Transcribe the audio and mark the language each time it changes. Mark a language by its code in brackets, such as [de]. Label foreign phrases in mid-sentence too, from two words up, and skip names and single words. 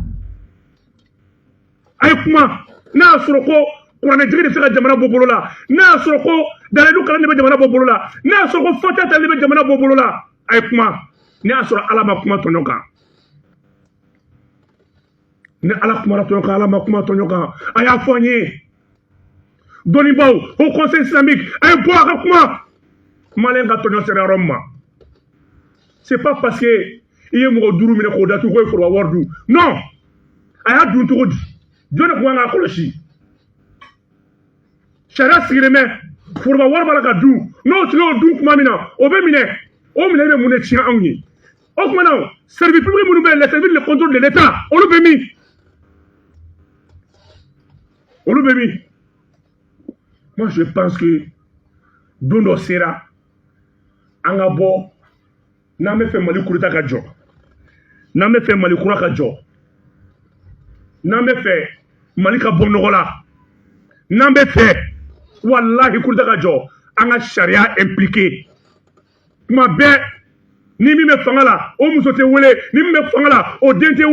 [bm] a ye kuma n'a y'a sɔrɔ ko kuranɛtigi de bɛ se ka jamana bɔ bolo la n'a y'a sɔrɔ ko dalilu kalan de bɛ jamana bɔ bolo la n'a y'a sɔrɔ ko fɔta tali bɛ jamana bɔ bolo la a ye kuma n'a y'a sɔrɔ Ala ma kuma tɔɲɔ kan ni Ala kumara tɔɲɔ kan Ala ma kuma tɔɲɔ kan a y'a fɔ an ye dɔnnibaw [fr] au conseil islamique [bm] a ye bɔ a ka kuma maliyɛn ka tɔɲɔ sera yɔrɔ min ma [fr] c'est pas parce que [bm] i ye mɔgɔ 5 minɛ k'o datugu k'o ye foroba wari dun non a y'a dun cogo di jɔn de tun kan k'a kɔlɔsi sariya sigilen bɛ foroba wari b'a la ka dun n'o tigi y'o dun tuma min na o bɛ minɛ o minɛ bɛ mun de tiɲɛ anw ye o tuma na [fr] service public [bm] minnu bɛ yen [fr] les services de contrôle de l'État [bm] olu bɛ min olu bɛ min [fr] moi je pense que [bm] don dɔ sera an ka bɔ n'an bɛ fɛ Mali kuruta ka jɔ n'an bɛ fɛ Mali kura ka jɔ n'an bɛ fɛ Mali ka bɔ nɔgɔ la n'an bɛ fɛ walahi kuruta ka jɔ an ka sariya impliqué tuma bɛɛ ni min bɛ fanga la o muso tɛ wele ni min bɛ fanga la o den tɛ